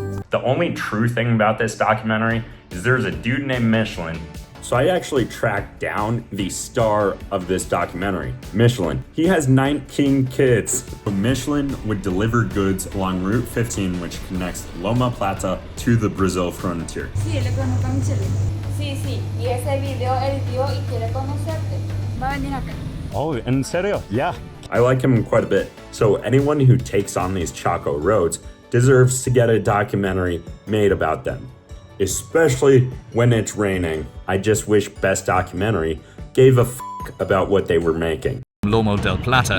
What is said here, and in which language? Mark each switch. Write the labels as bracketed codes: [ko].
[en] The only true thing about this documentary is there's a dude named Michelin. So I actually tracked down the star of this documentary, Michelin. He has 19 kids. Michelin would deliver goods along Route 15, which connects Loma Plata to the Brazil frontier. [es] Sí, le conozco a Michelle. Sí, y ese video editó y quiere conocerte. Va a venir acá. [en] Oh, [es] en serio? [en] Yeah. I like him quite a bit. So anyone who takes on these Chaco roads deserves to get a documentary made about them, especially when it's raining. I just wish Best Documentary gave a f about what they were making. Loma Plata.